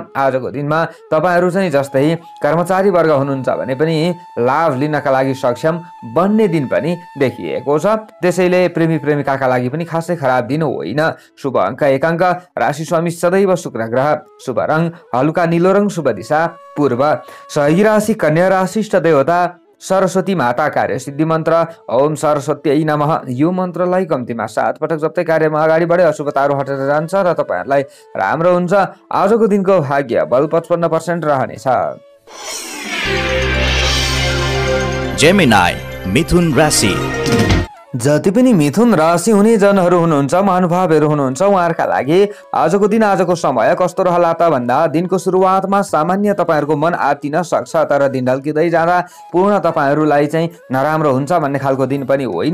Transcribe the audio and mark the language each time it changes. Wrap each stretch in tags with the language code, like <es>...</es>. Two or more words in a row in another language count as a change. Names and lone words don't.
<ne>आजको दिनमा तपाईहरू चाहिँ जस्तै कर्मचारी वर्ग हुनुहुन्छ भने पनि लाभ लिनका लागि सक्षम बन्ने दिन पनि देखिएको छ। त्यसैले प्रेमी प्रेमिकाका लागि पनि खासै खराब दिन होइन। शुभ अङ्क 1 अङ्क, राशि स्वामी सदैव शुक्र ग्रह, शुभ रङ हलुका नीलो रङ, शुभ दिशा पूर्व, सहयोगी राशि कन्या राशि, इष्ट देवता सरस्वती माता, कार्य सिद्धि मन्त्र</ne> <sa>ओम सरस्वती नमः।</sa> <ne>यो मन्त्रलाई कम्तीमा 7 पटक जप्दै कार्यमा अगाडि बढे अशुभताहरू हटेर जान्छ र तपाईहरुलाई राम्रो हुन्छ। आजको दिनको भाग्य बल 55% रहनेछ। जेमिनाई मिथुन राशि। जति पनि मिथुन राशि हुने जनहरू हुनुहुन्छ, महानुभावहरू हुनुहुन्छ, उहाँहरूका लागि आजको दिन आजको समय कस्तो रहला त भन्दा दिनको सुरुवातमा सामान्य तपाईँहरूको मन आत्तिन सक्छ, तर दिन ढल्किँदै जाँदा पूर्ण तपाईँहरूलाई चाहिँ नराम्रो हुन्छ भन्ने खालको दिन पनि होइन।</ne>